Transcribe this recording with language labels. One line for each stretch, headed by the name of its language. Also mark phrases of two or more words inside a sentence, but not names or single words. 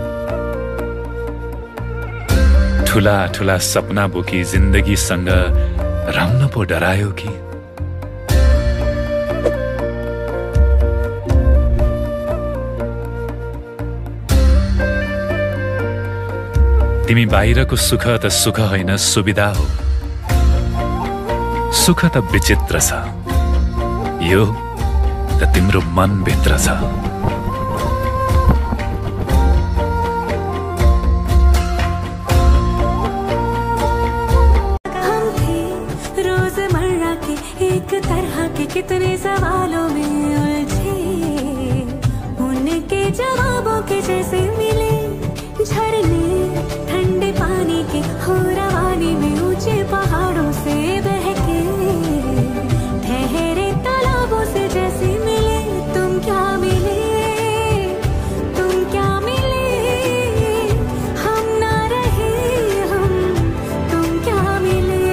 Nepali: ठुला ठुला सपना बोकी जिन्दगीसँग रम्न पो डरायो कि तिमी बाहिरको सुख त सुख होइन सुविधा हो सुख त विचित्र छ यो त तिम्रो मन भित्र छ
Hindi: हम थे रोजमर्रा के एक तरह के कितने सवालों में उलझे उनके जवाबों के जैसे मिले झरने ठंडे पानी के हो रवानी में ऊंचे पहाड़ों से बहके ठहरे तालाबों से जैसे मिले तुम क्या मिले हम ना रहे हम तुम क्या मिले